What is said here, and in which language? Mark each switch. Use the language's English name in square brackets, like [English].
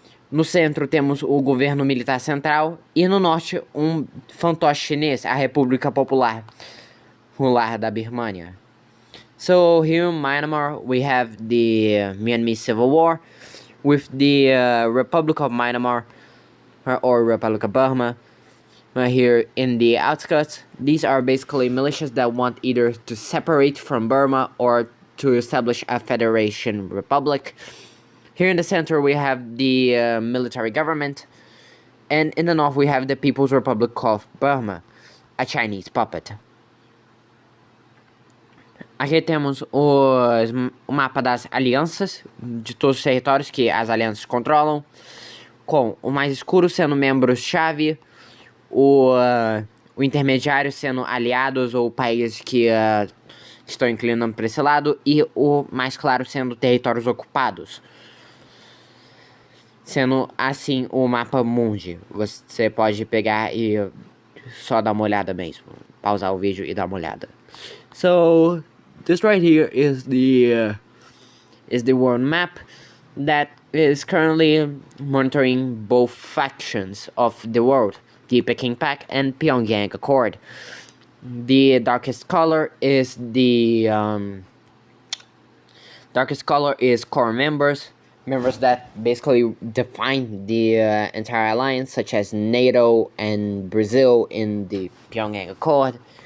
[Portuguese] No centro temos o governo militar central e no norte um fantoche chinês, a República Popular da Birmânia. [English] So here in Myanmar we have the Myanmar Civil War with the Republic of Myanmar or Republic of Burma here in the outskirts. These are basically militias that want either to separate from Burma or to establish a federation republic. Here in the center we have the military government, and in the north we have the People's Republic of Burma, a Chinese puppet. [Portuguese] Aqui temos o mapa das alianças, de todos os territórios que as alianças controlam, com o mais escuro sendo membros-chave, o o intermediário sendo aliados ou países que estão inclinando para esse lado, e o mais claro sendo territórios ocupados. Sendo assim o mapa mundi. Você pode pegar e só dar uma olhada mesmo. Pausar o vídeo e dar uma olhada. [English] So, this right here is the world map that is currently monitoring both factions of the world, the Peking Pact and Pyongyang Accord. The darkest color is core members that basically define the entire alliance, such as NATO and Brazil in the Pyongyang Accord.